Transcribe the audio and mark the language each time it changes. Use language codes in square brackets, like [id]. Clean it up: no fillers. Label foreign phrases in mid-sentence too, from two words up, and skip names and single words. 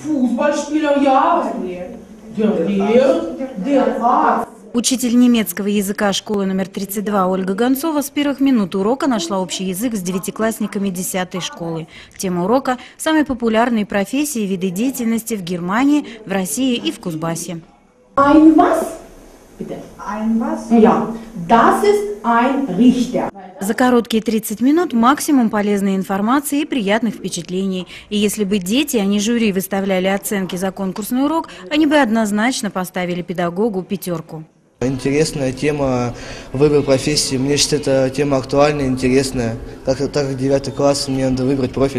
[de] Fußballspieler, ja. Der Arzt. [ru] Учитель немецкого языка школы номер 32 Ольга Гонцова с первых минут урока нашла общий язык с девятиклассниками 10-й школы. Тема урока – самые популярные профессии и виды деятельности в Германии, в России и в Кузбассе. [de] Ein was? Bitte. Ein was? Ja, das ist ein Richter. [ru] За короткие 30 минут максимум полезной информации и приятных впечатлений. И если бы дети, а не жюри, выставляли оценки за конкурсный урок, они бы однозначно поставили педагогу 5. Интересная тема, выбор профессии. Мне кажется, эта тема актуальная, интересная. Так как 9 класс, мне надо выбрать профиль.